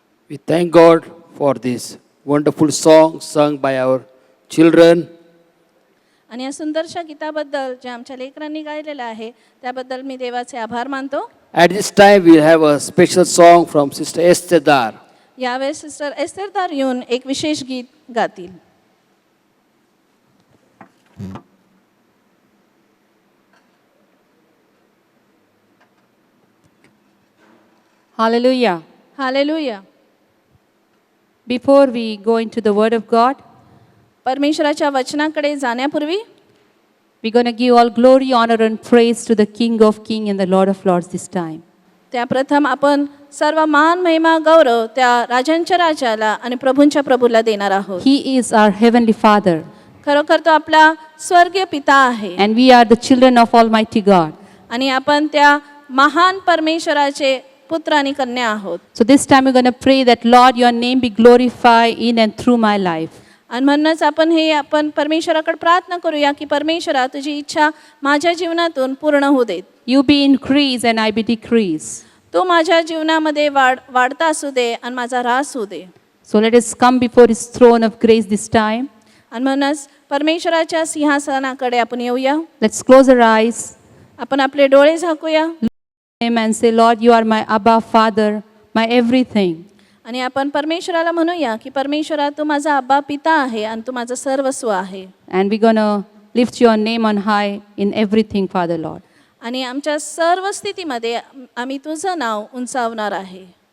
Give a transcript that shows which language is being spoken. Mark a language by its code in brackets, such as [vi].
[en] We thank God for this wonderful song sung by our children. [mr] आणि या सुंदरशा गीताबद्दल जे आमच्या लेकरांनी गायलेलं आहे त्याबद्दल मी देवाचे आभार मानतो. [en] At this time, we'll have a special song from Sister Esther Dar. [mr] यावेळेस सिस्टर एस्थेरदार येऊन एक विशेष गीत गातील. [en] Hallelujah. [mr] Hallelujah. [en] Before we go into the Word of God, [mr] परमेश्वराच्या वचनाकडे जाण्यापूर्वी [en] we're going to give all glory, honor, and praise to the King of Kings and the Lord of Lords this time. [mr] त्याप्रथम आपण सर्व मान महिमा गौरव त्या राजांच्या राजाला आणि प्रभूंच्या प्रभूला देणार आहोत. [en] He is our Heavenly Father, [mr] खरोखर तो आपला स्वर्गीय पिता आहे [en] and we are the children of Almighty God. [mr] आणि आपण त्या महान परमेश्वराचे पुत्र आणि कन्या आहोत. [en] So this time we're going to pray that, Lord, your name be glorified in and through my life. [mr] आणि म्हणूनच आपण परमेश्वराकडे प्रार्थना करूया की परमेश्वरा तुझी इच्छा माझ्या जीवनातून पूर्ण होऊ देत. [en] You be increase and I be decrease. [mr] तो माझ्या जीवनामध्ये वाढता असू दे आणि माझा ऱ्हास होऊ दे. [en] So let us come before his throne of grace this time. [mr] आणि म्हणूनच परमेश्वराच्या सिंहासनाकडे आपण येऊया. [en] Let's close our eyes. [mr] आपण आपले डोळे झाकूया [en] Him and say, Lord, you are my Abba Father, my everything. [mr] आणि आपण परमेश्वराला म्हणूया की परमेश्वरा तू माझा अब्बा पिता आहे आणि तू माझं सर्वस्व आहे. [en] And we're going to lift your name on high in everything, Father Lord. [mr] आणि आमच्या सर्व स्थितीमध्ये आम्ही तुझं नाव उंचावणार आहे.